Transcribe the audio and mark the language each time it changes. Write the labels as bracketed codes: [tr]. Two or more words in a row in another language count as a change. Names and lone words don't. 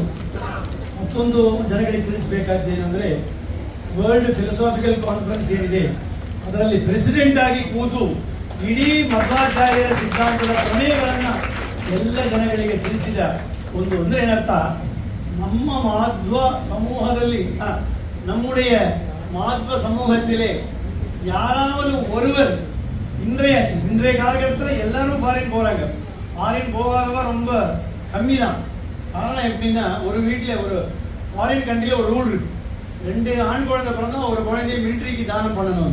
[kn] ಮತ್ತೊಂದು ಜನಗಳಿಗೆ ತಿಳಿಸಬೇಕಾದ್ದೇನೆಂದರೆ, [en] World Philosophical Conference [kn] ಏನಿದೆ ಅದರಲ್ಲಿ ಪ್ರೆಸಿಡೆಂಟ್ ಆಗಿ ಕೂತು ಇಡೀ ಮಧ್ವಾಚಾರ್ಯರ ಸಿದ್ಧಾಂತದ ಪ್ರಮೇಯಗಳನ್ನು ಎಲ್ಲ ಜನಗಳಿಗೆ ತಿಳಿಸಿದ ಒಂದು, ಅಂದರೆ ಏನರ್ಥ, ನಮ್ಮ ಮಾಧ್ವ ಸಮೂಹದಲ್ಲಿ [ta] நம்முடைய மாத்வ சமூகத்திலே யாராவது ஒருவர் இன்றைய காலகட்டத்தில் எல்லாரும் ஃபாரின் போறாங்க. ஃபாரின் போகாதவ ரொம்ப கம்மி தான். காரணம் எப்படின்னா, ஒரு வீட்டில் ஒரு ஃபாரின் கண்ட்ரியில் ஒரு ரூல் இருக்கு, 2 ஆண் குழந்தை பிறந்தா ஒரு குழந்தைய மிலிட்ரிக்கு தானம் பண்ணணும்.